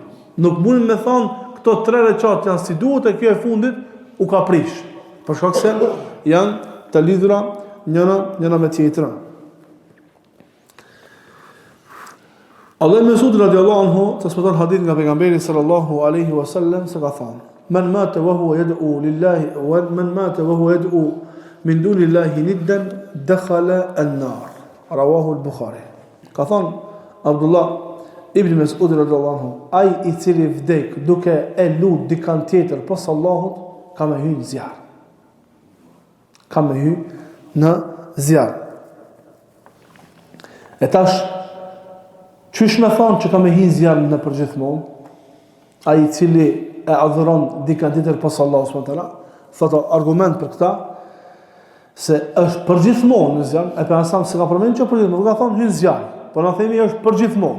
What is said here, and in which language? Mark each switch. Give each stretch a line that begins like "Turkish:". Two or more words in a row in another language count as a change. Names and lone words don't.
Albanian: Nuk mundin me thonë këto 3 rekat janë si duhet e kjo e fundit u ka prish. Për shkak se janë të lidhura njëra me tjetrën. Allah Mesud
Arabic: رضي الله عنه
Albanian: transmeton hadith nga pejgamberi
Arabic: صلى الله عليه وسلم
Albanian: se ka thënë:
Arabic: "من مات وهو يدعو لله ومن مات وهو يدعو من دون الله ندا دخل النار." رواه البخاري.
Albanian: Ka thënë Abdullah Ibn Mesud
Arabic: رضي الله عنه,
Albanian: ai i cili vdek duke e lut dikant tjetër pas Allahut, ka me hyrë në zjarr. Ka me hyrë në zjarr. E tash, qysh me thonë që ka me hyrë në zjarr në përgjithmonë, ai i cili e adhuron dikant tjetër pas Allahut
Arabic: سبحانه وتعالى,
Albanian: thotë argument për këtë se është përgjithmonë në zjarr, e për asam se ka përmendë që përgjithmonë, ka thonë hyrë në zjarr, por na themi është përgjithmonë.